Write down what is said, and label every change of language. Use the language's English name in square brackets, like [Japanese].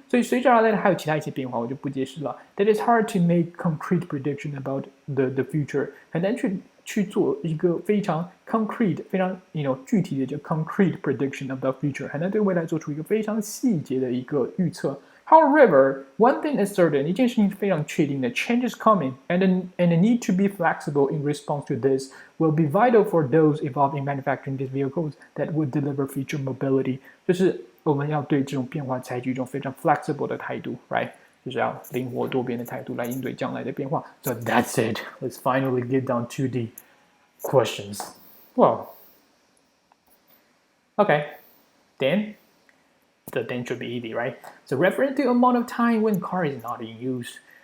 [Chinese] 所以随之而来的还有其他一些变化，我就不解释了。 [English] That it's hard to make concrete prediction about the future， [Chinese] 很难去做一个非常 concrete、非常具体的叫 [English] concrete prediction of the future， [Chinese] 很难对未来做出一个非常细节的一个预测。 [English] However, one thing is certain， [Chinese] 一件事情是非常确定的 [English] ，change is coming, and the need to be flexible in response to this will be vital for those involved in manufacturing these vehicles that would deliver future mobility。 [Chinese] 就是我们要对这种变化采取一种非常 flexible 的态度 ，right？就是要灵活多变的态度来应对将来的变化。 [English] So that's it. Let's finally get down to the questions. Well, okay, then. The then should be easy, right? So referring to amount of time when car is not in use.